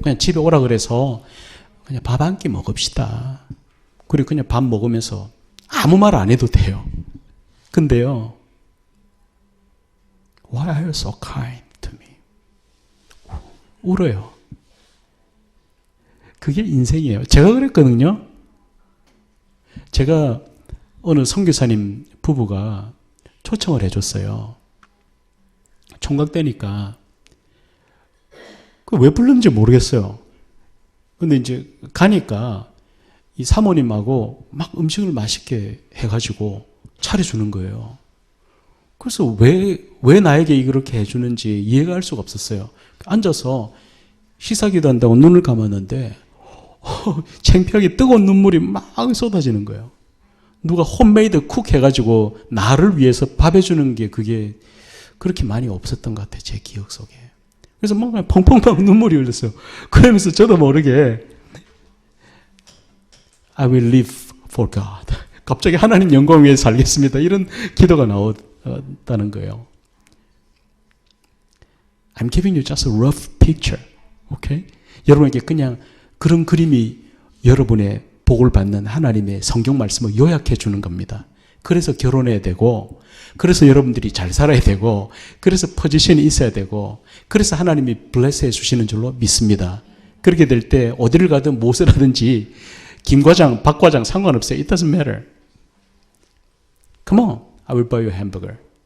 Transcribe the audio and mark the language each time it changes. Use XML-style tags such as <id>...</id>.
<ko>그냥 집에 오라 그래서 그냥 밥 한 끼 먹읍시다. 그리고 그냥 밥 먹으면서 아무 말 안 해도 돼요. 근데요,</ko> <en>why are you so kind to me?</en> <ko>울어요. 그게 인생이에요. 제가 그랬거든요. 제가 어느 선교사님 부부가 초청을 해줬어요. 총각 때니까 그 왜 불렀는지 모르겠어요. 근데 이제 가니까 이 사모님하고 막 음식을 맛있게 해가지고 차려주는 거예요. 그래서 왜 나에게 이렇게 해주는지 이해가 할 수가 없었어요. 앉아서 시사기도 한다고 눈을 감았는데 창피하게 뜨거운 눈물이 막 쏟아지는 거예요. 누가 홈메이드 쿡 해가지고 나를 위해서 밥 해주는 게 그게 그렇게 많이 없었던 것 같아요. 제 기억 속에. 그래서 뭔가 펑펑펑 눈물이 흘렸어요. 그러면서 저도 모르게</ko> <en>I will live for God.</en> <ko>갑자기 하나님 영광 위해 살겠습니다. 이런 기도가 나왔다는 거예요.</ko> <en>I'm giving you just a rough picture. Okay?</en> <ko>여러분에게 그냥 그런 그림이 여러분의 복을 받는 하나님의 성경 말씀을 요약해 주는 겁니다. 그래서 결혼해야 되고, 그래서 여러분들이 잘 살아야 되고, 그래서 포지션이 있어야 되고, 그래서 하나님이 블레스해 주시는 줄로 믿습니다. 그렇게 될 때 어디를 가든 무엇을 하든지 김 과장, 박 과장 상관없어요.</ko> <en>It doesn't matter. Come on, I will buy you a hamburger.</en>